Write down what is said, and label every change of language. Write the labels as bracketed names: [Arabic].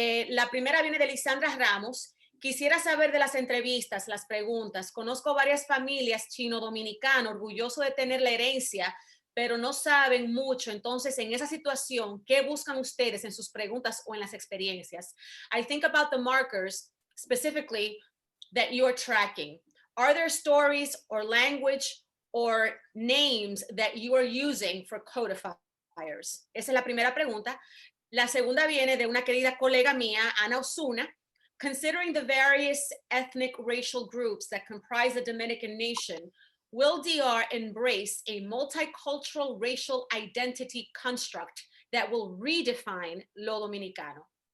[Spanish] La primera viene de Lisandra Ramos. Quisiera saber de las entrevistas, las preguntas. Conozco varias familias chino-dominicanas orgullosos de tener la herencia, pero no saben mucho. Entonces, en esa situación, ¿qué buscan ustedes en sus preguntas o en las experiencias? [English] I think about the markers specifically that you are tracking. Are there stories or language or names that you are using for codifiers? [Spanish] Esa es la primera pregunta. La segunda viene de una querida colega mía, Ana Osuna. [English] Considering the various ethnic racial groups that comprise the Dominican nation, will DR embrace a multicultural racial identity construct that will redefine [Spanish] lo dominicano?